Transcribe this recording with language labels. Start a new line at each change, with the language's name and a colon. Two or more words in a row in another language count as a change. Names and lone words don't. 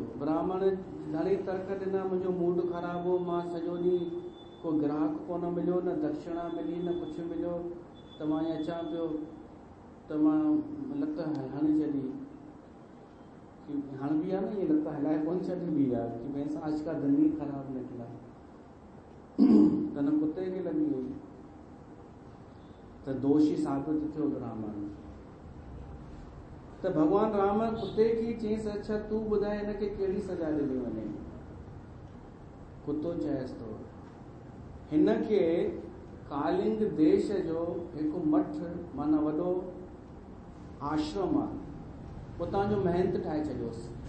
Sindhi: ब्राह्मण घणी तर्क ॾिना, मुंहिंजो मूड ख़राबु हो, मां सॼो ॾींहुं को ग्राहक कोन मिलियो, न दक्षिणा मिली, न कुझु मिलियो, त मां ईअं अचां पियो त मां लत हणी छॾी। हणबी आहे न, ईअं लत हलाए कोन छॾिबी आहे कि
Hindi: भई आज का दिन ही ख़राबु निकिला,
Sindhi: त न कुते खे लॻी वई, त दोषी साबित थियो ब्राह्मण। त भॻवान राम कुते खे चयईंसि अच्छा तूं ॿुधाए हिनखे कहिड़ी सज़ा ॾिनी वञे? कुतो चयसि थो हिनखे कालिंग देश जो हिकु मठ माना वॾो आश्रम आहे, उतां जो महंत ठाहे छॾियोसि।